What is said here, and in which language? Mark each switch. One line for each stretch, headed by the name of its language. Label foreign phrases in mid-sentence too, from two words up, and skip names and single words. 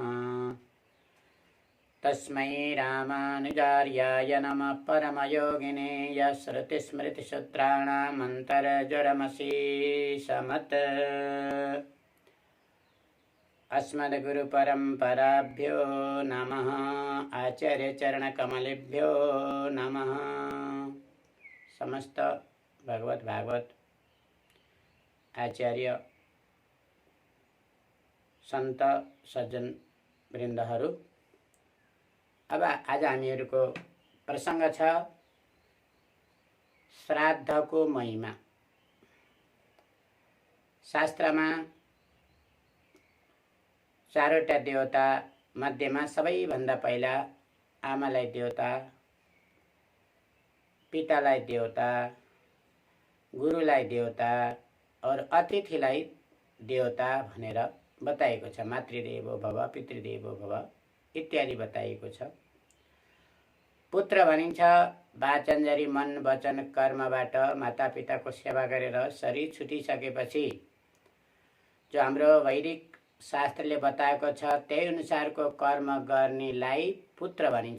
Sanskrit: तस्मै रामानुजार्याय नमः परमयोगिने यस्मृतिसूत्राणामन्तरज्वरमशीषमत् अस्मद्गुरुपरम्पराभ्यो नमः। आचार्यचरणकमलेभ्यो नमः।
Nepali: समस्त भगवत भागवत आचार्य सन्त सज्जन वृन्दहरू, अब आज हामीहरूको प्रसङ्ग छ श्राद्धको महिमा। शास्त्रमा चारवटा देवता मध्येमा सबैभन्दा पहिला आमालाई देवता, पितालाई देवता, गुरुलाई देवता और अतिथिलाई देवता भनेर बताएको छ।
Sanskrit: मातृदेवो भव, पितृदेवो भव
Nepali: इत्यादि बताइएको छ। पुत्र भनिन्छ वाचनजरी मन वचन कर्मबाट मातापिताको सेवा गरेर शरीर छुटिसकेपछि जो हाम्रो वैदिक शास्त्रले बताएको छ त्यही अनुसारको कर्म गर्नेलाई पुत्र भनिन्छ।